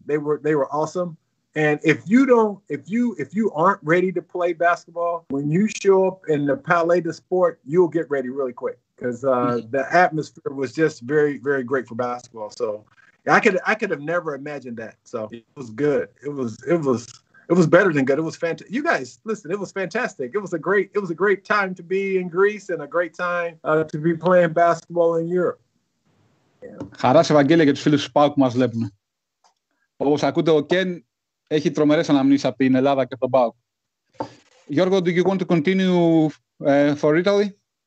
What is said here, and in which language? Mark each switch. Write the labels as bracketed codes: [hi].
[en] They were awesome. And if you aren't ready to play basketball, when you show up in the Palais de Sport, you'll get ready really quick because the atmosphere was just very, very great for basketball. So I could have never imagined that. So it was good. It was better than good. It was fantastic. You guys, listen, it was fantastic. It was a great time to be in Greece and a great time to be playing basketball in Europe. [el] Χαρά σε Ευαγγέλια και τους φίλους του ΠΑΟΚ που μας βλέπουν. Όπως ακούτε, ο Ken έχει τρομερές αναμνήσεις από την Ελλάδα και τον ΠΑΟΚ. [en] Γιώργο, do you want to continue for Italy?